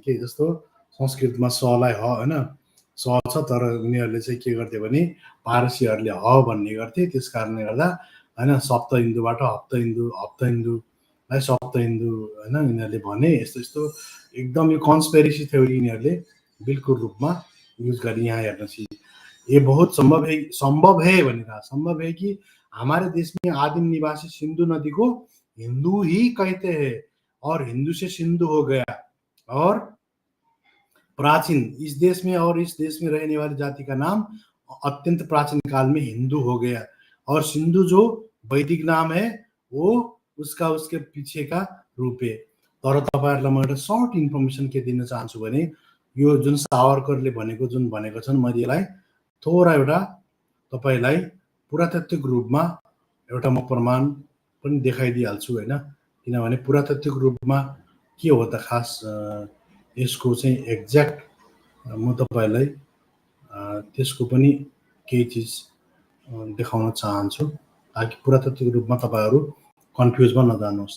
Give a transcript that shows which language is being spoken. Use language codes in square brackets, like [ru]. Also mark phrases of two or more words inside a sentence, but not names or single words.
[ne] के जस्तो संस्कृतमा सलाई ह होइन स छ, तर उनीहरूले चाहिँ के गर्थे भने पारसीहरूले ह भन्ने गर्थे। त्यस कारणले गर्दा होइन सप्त हिन्दूबाट हप्त हिन्दूलाई सप्त हिन्दू होइन यिनीहरूले भने। यस्तो एकदम यो [en] conspiracy theory [ne] यिनीहरूले बिल्कुल रूपमा युज गरी यहाँ हेर्नुहोस्। [hi] ये बहुत संभव है भनेर संभव है कि हमारे देश में आदिम निवासी सिंधु नदी को हिंदू ही कहते हैं और हिंदू से सिंधु हो गया और प्राचीन इस देश में रहने वाली जाति का नाम अत्यंत प्राचीन काल में हिंदू हो गया और सिंधु जो वैदिक नाम है वो उसका उसके पीछे का रूप है। [ne] तर तपाईहरुलाई म एउटा [en] short information [ne] के दिन चाहन्छु भने यो जुन सावरकरले भनेको जुन भनेको छन् मैले यसलाई थोरै एउटा तपाईलाई पुरातात्विक रूपमा एउटा म प्रमाण पनि देखाइदिइहाल्छु हैन। किनभने पुरातात्विक रूपमा के हो त खास यसको चाहिँ एक्ज्याक्ट म तपाईलाई त्यसको पनि केही चीज देखाउन चाहन्छु ताकि पुरातात्विक रूपमा तपाईहरु कन्फ्युजमा नजानुहोस्।